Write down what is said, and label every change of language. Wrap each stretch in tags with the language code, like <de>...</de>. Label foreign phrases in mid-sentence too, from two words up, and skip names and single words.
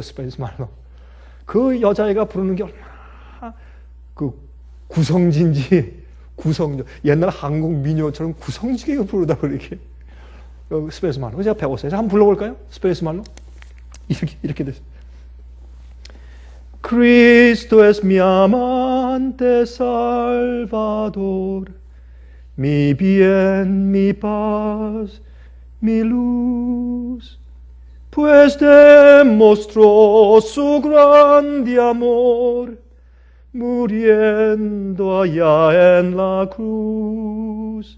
<ko>스페니시 말로. 그 여자애가 부르는 게 얼마나 그 구성진지, 옛날 한국 민요처럼 구성지게 부르다고 이렇게. 스페니시 말로. 제가 배웠어요. 한번 불러볼까요? 스페니시 말로. 이렇게 됐어요.</ko> <es>Cristo es mi amante Salvador, mi bien, mi paz, mi luz, pues demostró su grande amor, muriendo allá en la cruz.</es>